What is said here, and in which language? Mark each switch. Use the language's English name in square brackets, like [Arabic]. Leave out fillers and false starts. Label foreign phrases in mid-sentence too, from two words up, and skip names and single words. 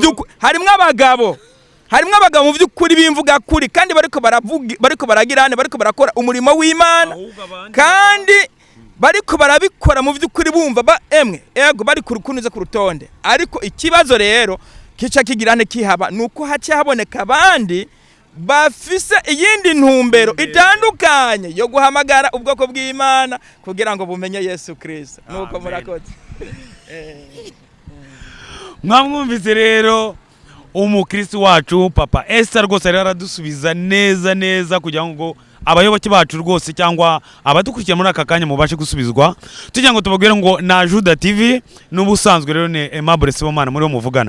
[Rundi] vy'ukuri harimwo abagabo mu vy'ukuri bimvuga kuri kandi bariko baragirana bariko barakora umurimo w'Imana kandi bariko barabikora mu vy'ukuri bumva ego bari kurukunuze ku rutonde ariko ikibazo rero kica kigirane kihaba nuko hace haboneka abandi bafise iyindi ntumbero itandukanye yo guhamagara ubwoko bw'Imana kugira ngo bumenye Yesu Kristo nuko murakoze [Kinyarwanda] mwamwumvise rero umukristo wacu papa Esther rwose rero aradusubiza neza kugira ngo abayoboke bacu rwose cyangwa abadukurikira muri aka kanya mubashe gusubizwa tugira ngo tubabwire ngo na Ajuda TV n'ubusanzwe rero ni Aimable Sibomana muri wo muvugana